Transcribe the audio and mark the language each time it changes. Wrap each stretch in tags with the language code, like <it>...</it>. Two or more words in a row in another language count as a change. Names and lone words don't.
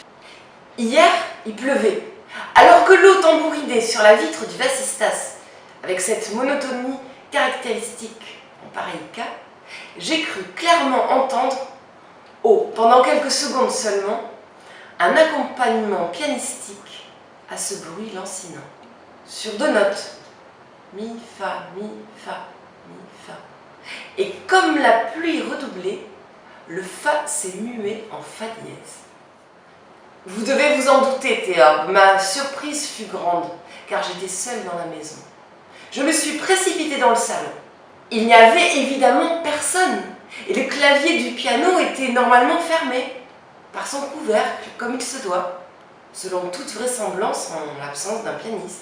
<fr>Hier, il pleuvait, alors que l'eau tambourinait sur la vitre du vasistas, avec cette monotonie caractéristique en pareil cas, j'ai cru clairement entendre, pendant quelques secondes seulement, un accompagnement pianistique à ce bruit lancinant. Sur 2 notes, mi, fa, mi, fa, mi, fa. Et comme la pluie redoublait, le fa s'est mué en fa dièse. Vous devez vous en douter, Théorbe, ma surprise fut grande, car j'étais seule dans la maison. Je me suis précipitée dans le salon. Il n'y avait évidemment personne, et le clavier du piano était normalement fermé, par son couvercle, comme il se doit, selon toute vraisemblance en l'absence d'un pianiste.</fr>